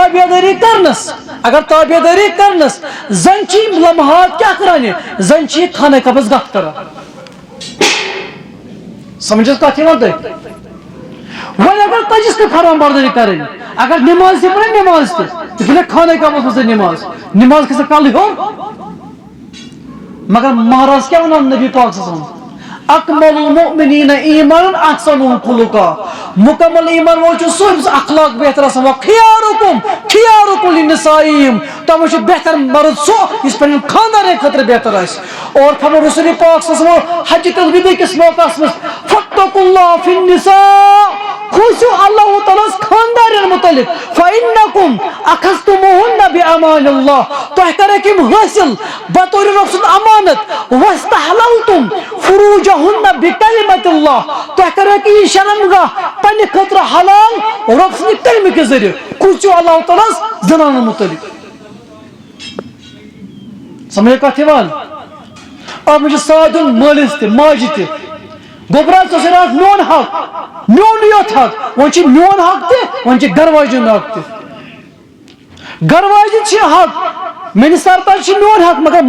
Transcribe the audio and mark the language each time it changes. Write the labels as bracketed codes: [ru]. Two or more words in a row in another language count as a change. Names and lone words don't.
[ks] تابعدٲری کرنس زن چھِ یِم لمحات کیٛاہ کران یہِ زن چھِ یہِ خانہ کعبس گتھ کران سمجھس کتھ یِوان تۄہہِ وۄنۍ اگر تجس نہٕ فرمان بردٲری کرٕنۍ اگر نماز تہِ پرِ نماز تہِ ژٕ خانہ کعبس منٛز نماز کھسہِ کل ہیوٚر مگر مہراز کیٛاہ ونان نبی پاک [ar] صلی اللہ علیہ وسلم اکمل المؤمنین ایمان احسنهم خلقا [ks] مکمل ایمان وول چھُ سُہ ییٚمِس اخلاق بہتر آسان [ar] خیارکم لنسائہم [ks] تمو چھُ بہتر مرد سُہ یُس پننٮ۪ن خاندارن خٲطرٕ بہتر آسہِ اور فرمو رسول پاک [ar] صلی اللہ علیہ وسلم [ks] حجۃ الوداع کِس موقعس منٛز [ar] فاتقوا اللہ فی النساء [ks] کھوسو اللہ تعالیٰ خاندار متعلق [ar] فَإِنَّكُمْ أَخَذْتُمُوهُنَّ بِأَمَانِ اللَّهِ [ks] تُہۍ کٔرِکھ حٲصِل بطور رۄب سُنٛد امانت [ar] وَاسْتَحْلَلْتُمْ فُرُوجَهُنَّ بِكَلِمَةِ اللَّهِ [ks] تُہۍ کٔرِکھ یہِ شرمگاہ پننہِ خٲطرٕ حلال رۄب سٕنٛدِ کلمہٕ کہِ ذٔریعہٕ کھوسو اللہ تعالیٰ زنانن متعلق سمجھ کتھ یِوان اتھ منٛز چھُ ساتھ دیُن مٲلِس تہِ ماجہِ تہِ گوٚبرا ژٕ چھُکھ راتھ میون حق میونٕے یوت حق وۄنۍ چھُ میون حق تہِ وۄنۍ چھُ گرٕ واجٮ۪ن حق تہِ گرٕ واجٮ۪ن چھِ حق میٲنِس سرتاج چھُ میون حق مگر